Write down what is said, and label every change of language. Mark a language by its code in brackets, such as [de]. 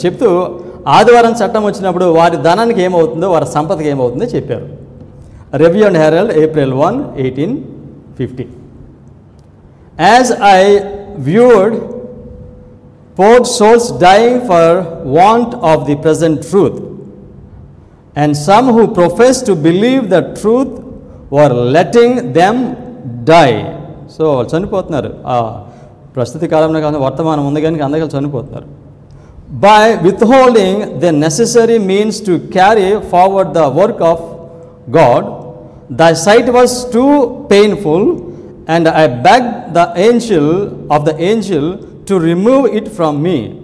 [te] చెప్తూ ఆదివారం చట్టం వచ్చినప్పుడు వారి ధనానికి ఏమవుతుందో, వారి సంపదకి ఏమవుతుందో చెప్పారు. [en] Review and Herald April 1, 1850. As I viewed poor souls dying for want of the present truth, and some who profess to believe the truth were letting them die. [te] So వాళ్ళు చనిపోతున్నారు. ప్రస్తుత కాలంలో కానీ వర్తమానం ఉంది కానీ అందరికీ చనిపోతున్నారు. [en] By withholding the necessary means to carry forward the work of God, the sight was too painful, and I begged the angel to remove it from me.